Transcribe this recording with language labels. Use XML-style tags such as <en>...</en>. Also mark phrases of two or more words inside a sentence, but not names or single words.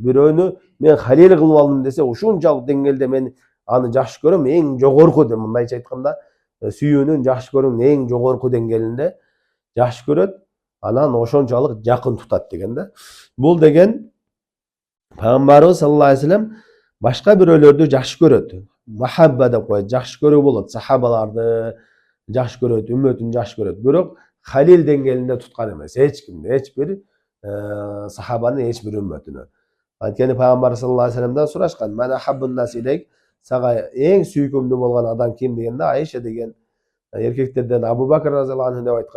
<ky>Бирөөнү мен халил кылып алдым десе, ушунчалык деңгээлде мен аны жакшы көрөм, эң жогорку деп, мындайча айтканда, сүйүүнүн, жакшы көрүүнүн эң жогорку деңгээлинде жакшы көрөт, анан ошончалык жакын тутат деген да. Бул деген пайгамбарыбыз</ky> <ar>صلى الله عليه وسلم</ar> <ky>башка бирөөлөрдү жакшы көрөт. Махабба деп коет, жакшы көрүү болот. Сахабаларды жакшы көрөт, үммөтүн жакшы көрөт. Бирок халил деңгээлинде туткан эмес. Эч кимди, эч бир сахабанын эч бир үммөтүнө. Анткени пайгамбар</ky> <ar>صلى الله عليه وسلم</ar> <ky>сурашкан:</ky> <ar>"من أحب الناس إليك",</ar> <ky>сага эң сүйкүмдүү болгон адам ким дегенде, Айша деген эркектерден Абу Бакр</ky> <ar>رضي الله عنه</ar> <ky>деп айткан.</ky>